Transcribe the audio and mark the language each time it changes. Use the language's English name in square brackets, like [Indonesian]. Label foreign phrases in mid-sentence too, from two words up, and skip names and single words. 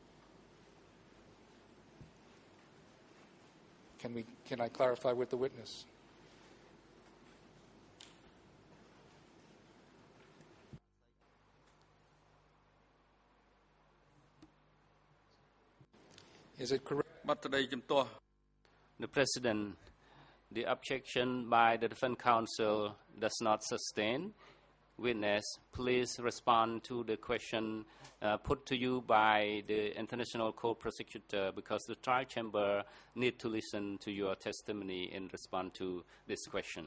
[English] Can I clarify with the witness? Is it correct? [Khmer] បាត់ក្តីជំទាស់ [English] The President, the objection by the defense counsel does not sustain. Witness, please respond to the question put to you by the International Court Prosecutor, because the trial chamber need to listen to your testimony in response to this question.